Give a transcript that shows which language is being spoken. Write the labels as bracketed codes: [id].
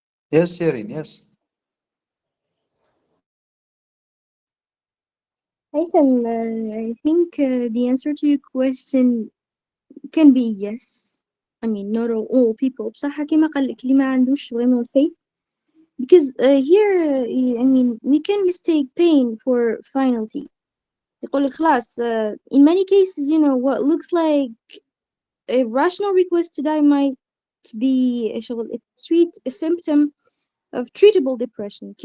[en] Yes, Sirin, yes. Haytham, I think the answer to your question can be yes. I mean, not all people. [ar] بصح كيما قال لك اللي ما عندوش [fr] vraiment [ar] faith. [en] Because here, I mean, we can mistake pain for finality. [ar] يقول لك خلاص, [en] in many cases, what looks like a rational request to die might be a a symptom of treatable depression.